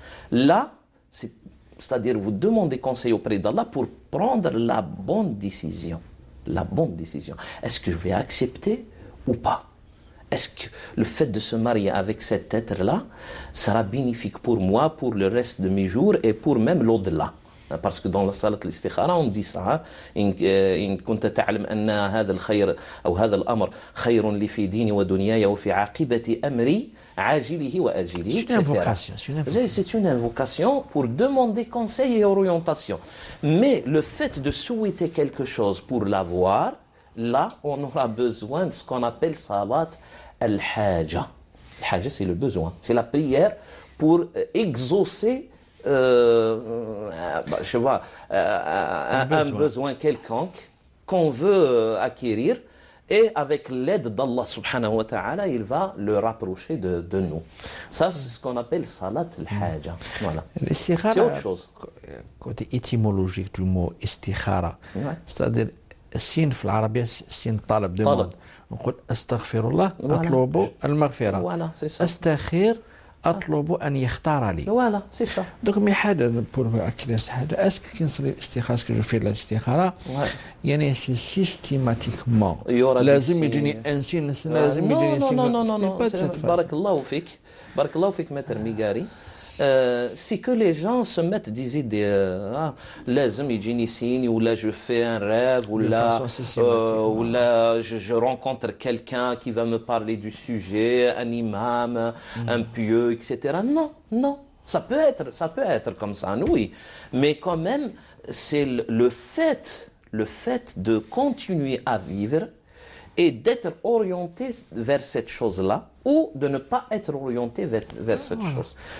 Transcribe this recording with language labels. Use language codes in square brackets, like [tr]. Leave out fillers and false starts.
[fr] Là, c'est-à-dire vous demandez conseil auprès d'Allah pour prendre la bonne décision. La bonne décision. Est-ce que je vais accepter ou pas? Est-ce que le fait de se marier avec cet être-là sera bénéfique pour moi, pour le reste de mes jours et pour même l'au-delà? Parce que dans la salat l'istikhara, on dit ça. [ar] إن كنت تعلم أن هذا الخير أو هذا الأمر خير لي في ديني ودنياي وفي عاقبة أمري عاجله وآجله. [fr] C'est une invocation. C'est une invocation pour demander conseil et orientation. Mais le fait de souhaiter quelque chose pour l'avoir, là, on aura besoin de ce qu'on appelle salat al-haja. Al-haja, c'est le besoin. C'est la prière pour exaucer je vois, un besoin quelconque qu'on veut acquérir, et avec l'aide d'Allah subhanahu wa ta'ala, il va le rapprocher de nous. Ça, c'est ce qu'on appelle salat al-haja. Voilà. C'est autre chose. Côté étymologique du mot istikhara, c'est-à-dire [ar] السين في العربية سين طلب [fr] demande. [ar] نقول استغفر الله أطلب المغفرة. استخير أطلب أن يختار لي. [fr] Voilà, c'est ça. Donc mais حاجة pour acquérir حاجة. Est-ce que [ar] كنصلي الاستخارة [fr] que je fais [ar] الاستخارة يعني [fr] c'est systématiquement [ar] لازم يجيني إنسان لازم يجيني إنسان. [fr] Non. [ar] بارك الله فيك. بارك الله فيك متر ميغاري. [fr] C'est que les gens se mettent des idées, [ar] لازم يجيني سيني ولا [fr] je fais un rêve ولا je rencontre quelqu'un qui va me parler du sujet, un imam, un pieux, etc. Non, ça peut être comme ça, oui, mais quand même c'est le fait de continuer à vivre et d'être orienté vers cette chose-là ou de ne pas être orienté vers cette chose.